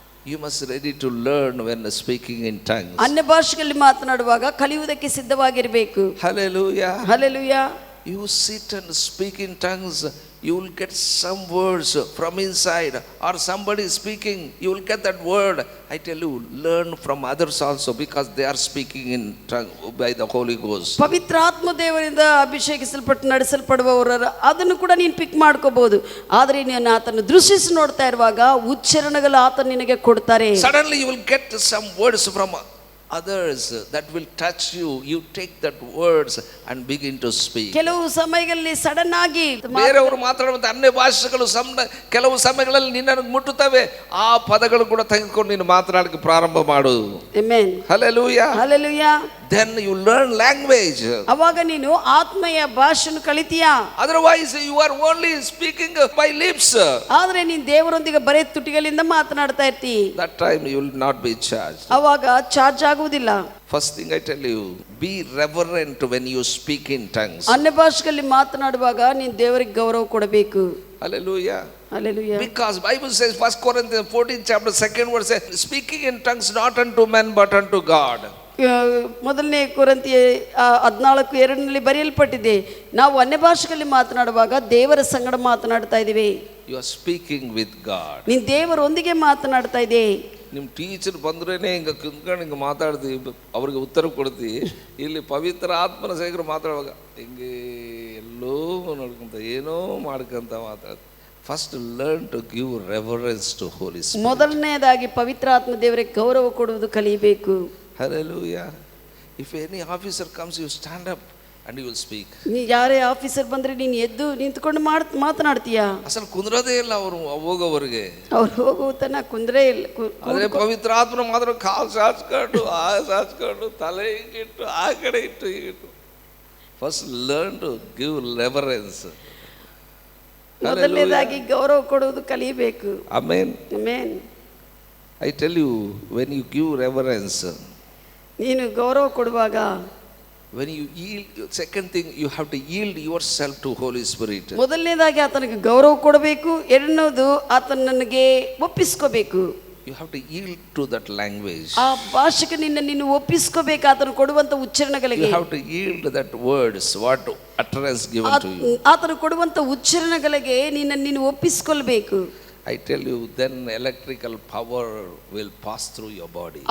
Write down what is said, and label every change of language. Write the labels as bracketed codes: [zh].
[en] You must ready to learn when speaking in tongues. [kn] ಅನ್ಯ ಭಾಷೆಗಳಲ್ಲಿ ಮಾತನಾಡುವಾಗ ಕಲಿಯುವುದಕ್ಕೆ ಸಿದ್ಧವಾಗಿರಬೇಕು. [en] Hallelujah. Hallelujah. You sit and speak in tongues, you will get some words from inside, or somebody speaking, you will get that word. I tell you, learn from others also, because they are speaking in tongue by the Holy Ghost. [kn] ಪವಿತ್ರ ಆತ್ಮ ದೇವರಿಂದ ಅಭಿಷೇಕಿಸಲ್ಪಟ್ಟು ನಡೆಸಲ್ಪಡುವವರ ಅದನ್ನು ಕೂಡ ನೀನು ಪಿಕ್ ಮಾಡ್ಕೋಬಹುದು. ಆದರೆ ನೀನು ಆತನ ದೃಶ್ಯಿಸಿ ನೋಡ್ತಾ ಇರುವಾಗ ಉಚ್ಚಾರಣೆಗಳು ಆತ ನಿನಗೆ ಕೊಡ್ತಾರೆ. [en] Suddenly you will get some words from others that will touch you. You take that words and begin to speak. [kn] ಕೆಲವು ಸಮಯಗಳಲ್ಲಿ ಸಡನ್ ಆಗಿ ಬೇರೆಯವರು ಮಾತಾಡುವಂತ ಅನ್ಯ ಭಾಷೆಗಳು ಕೆಲವು ಸಮಯಗಳಲ್ಲಿ ನಿನ್ನನ್ನು ಮುಟ್ಟುತ್ತವೆ. ಆ ಪದಗಳು ಕೂಡ ತೆಗೆದುಕೊಂಡು ನೀನು ಮಾತನಾಡಕ್ಕೆ ಪ್ರಾರಂಭ ಮಾಡು. Amen. [en] Hallelujah. Hallelujah. Then you learn language. [kn] ಅವಾಗ ನೀನು ಆತ್ಮೀಯ ಭಾಷೆಯನ್ನು ಕಲಿತೀಯಾ. [en] Otherwise you are only speaking by lips. [kn] ಆದ್ರೆ ನೀನು ದೇವರೊಂದಿಗೆ ಬರೇ ತುಟಿಗಳಿಂದ ಮಾತನಾಡ್ತಾ ಇರ್ತಿ. [en] That time you will not be charged. [kn] ಅವಾಗ ಚಾರ್ಜ್ ಆಗುವುದಿಲ್ಲ. [en] First thing I tell you, be reverent when you speak in tongues. [kn] ಅನ್ಯ ಭಾಷೆಗಳಲ್ಲಿ ಮಾತನಾಡುವಾಗ ನೀನು ದೇವರಿಗೆ ಗೌರವ ಕೊಡಬೇಕು. [en] Hallelujah. Hallelujah. Because Bible says 1 Corinthians 14 chapter 2nd verse says, speaking in tongues not unto men but unto God. [kn] ಮೊದಲನೇ ಕೊರಿಂಥಿ 14:2 ಬರೆಯಲ್ಪಟ್ಟಿದೆ, ನಾವು ಅನ್ಯ ಭಾಷೆಗಳಲ್ಲಿ ಮಾತನಾಡುವಾಗ ದೇವರ ಸಂಗಡ ಮಾತನಾಡ್ತಾ ಇದ್ದೀವಿ. [en] You are speaking with God. [kn] ನೀನು ದೇವರೊಂದಿಗೆ ಮಾತನಾಡ್ತಾ ಇದ್ದೆ. ನಿಮ್ಮ ಟೀಚರ್ ಬಂದ್ರೇನೆ ಹಿಂಗೆ ಕುಂತ್ಕೊಂಡು ಹಿಂಗೆ ಮಾತಾಡ್ತಿ, ಅವ್ರಿಗೆ ಉತ್ತರ ಕೊಡ್ತಿ. ಇಲ್ಲಿ ಪವಿತ್ರ ಆತ್ಮನ ಸೇಗರು ಮಾತಾಡುವಾಗ ಹಿಂಗೆ ಎಲ್ಲೋ ನೋಡ್ಕೊಂತ ಏನೋ ಮಾಡ್ಕೊಂತ ಮಾತಾಡ್ತಿ. [en] First learn to give reverence to Holy Spirit. [kn] ಮೊದಲನೇದಾಗಿ ಪವಿತ್ರ ಆತ್ಮ ದೇವರಿಗೆ ಗೌರವ ಕೊಡುವುದು ಕಲಿಯಬೇಕು. [en] Hallelujah. If any officer comes, you stand up and you will speak. [kn] ನೀ ಯಾರೇ ಆಫೀಸರ್ ಬಂದ್ರೆ ನೀನು ಎದ್ದು ನಿಂತ್ಕೊಂಡು ಮಾತನಾಡ್ತೀಯಾ? ಅಸಲು ಕುಂದ್ರೋದೇ ಇಲ್ಲ ಅವರು ಹೋಗೋವರೆಗೆ. ಅವ್ರು ಹೋಗುವ ತನಕ ಕುಂದ್ರೇ ಇಲ್ಲ. ಆದರೆ ಪವಿತ್ರ ಆತ್ಮ ಮಾತ್ರ ಕಾಲು ಸಾಚ್ಕೊಂಡು ಸಾಚ್ಕೊಂಡು ತಲೆ ಹಿಂಗಿಟ್ಟು ಆ ಕಡೆ ಇಟ್ಟು ಹೀಗಿಟ್ಟು. First learn to give reverence. ಮೊದಲನೇದಾಗಿ ಗೌರವ ಕೊಡುವುದು ಕಲಿಯಬೇಕು. Amen. Amen. [en] I tell you, when you give reverence, [kn] ನೀನು ಗೌರವ ಕೊಡುವಾಗ, [en] when you yield, second thing, you have to yield yourself to Holy Spirit. [kn] ಮೊದಲನೇದಾಗಿ ಆತನಿಗೆ ಗೌರವ ಕೊಡಬೇಕು. ಎರಡನೇದು ಆತನಿಗೆ ಒಪ್ಪಿಸ್ಕೋಬೇಕು. [en] You have to yield to that language. [kn] ಆ ಭಾಷೆಗೆ ನೀನು ಒಪ್ಪಿಸ್ಕೋಬೇಕು. ಆತನು ಕೊಡುವಂತ ಉಚ್ಚಾರಣೆಗಳಿಗೆ [en] you have to yield that words, what utterance given to you. [kn] ಆತನು ಕೊಡುವಂತ ಉಚ್ಚಾರಣೆಗಳಿಗೆ ನೀನು ಒಪ್ಪಿಸ್ಕೊಳ್ಬೇಕು. [en] I tell you, then electrical power will pass through your body.